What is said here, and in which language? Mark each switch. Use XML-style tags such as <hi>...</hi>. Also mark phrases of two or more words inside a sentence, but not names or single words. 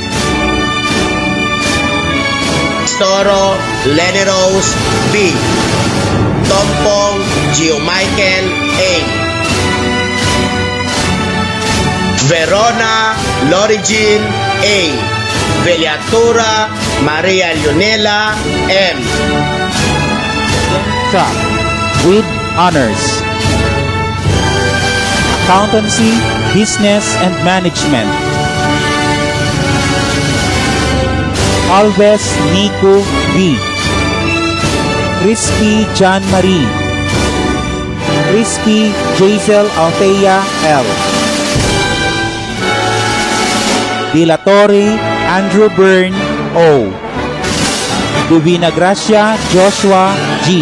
<en>Soro Lenny Rose B. Tompong Gio Michael A. Verona Lori Jean A. Veliatura Maria Leonela M. Track with honors. Accountancy, Business and Management. Alves Nico B. Crispy John Marie. Crispy Jaisel Althea L. Dilatori Andrew Byrne O. Divina Gracia Joshua G.</en>